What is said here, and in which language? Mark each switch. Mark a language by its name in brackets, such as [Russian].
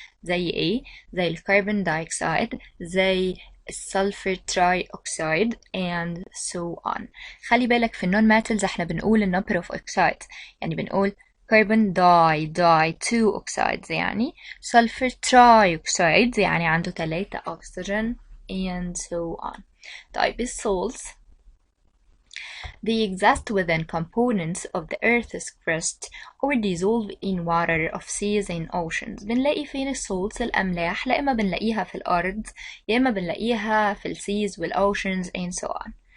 [Arabic] زي إيه؟ زي الكربون دايوكسيد، زي السلفر تراي أوكسايد [English] and so on. [Arabic] خلي بالك في النون ميتالز احنا بنقول النمبر اوف أوكسايد، يعني بنقول carbon di 2 oxides يعني sulfur trioxide يعني عنده 3 oxygen [English] and so on. [Arabic] طيب الsalts [English] They exist within components of the Earth's crust or dissolve in water of seas and oceans. [Arabic] بنلاقي فين السولتس الأملاح؟ لا إما بنلاقيها في الأرض يا إما بنلاقيها في السيز والأوشنز [English] and so on.